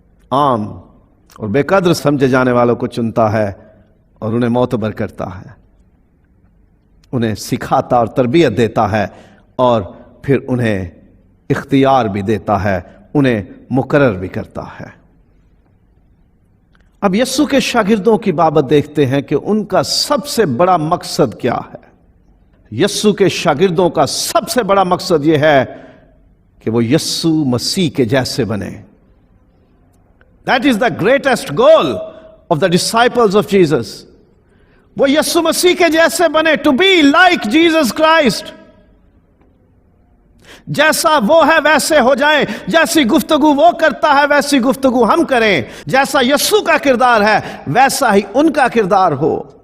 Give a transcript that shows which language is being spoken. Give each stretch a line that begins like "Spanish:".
Urdu: عام اور بے قدر سمجھے جانے والوں کو چنتا ہے اور انہیں معتبر کرتا ہے، انہیں سکھاتا اور تربیت دیتا ہے اور پھر انہیں اختیار بھی دیتا ہے، انہیں مقرر بھی کرتا ہے. اب یسوع کے شاگردوں کی بابت دیکھتے ہیں کہ ان کا سب سے بڑا مقصد کیا ہے. یسوع کے شاگردوں کا سب سے بڑا مقصد یہ ہے کہ وہ یسوع مسیح کے جیسے بنے.
English: That is the greatest goal of the disciples of Jesus.
Urdu: وہ یسوع مسیح کے جیسے بنے, to be like Jesus Christ. جیسا وہ ہے ویسے ہو جائیں, جیسی گفتگو وہ کرتا ہے ویسی گفتگو ہم کریں, جیسا یسوع کا کردار ہے ویسا ہی ان کا کردار ہو.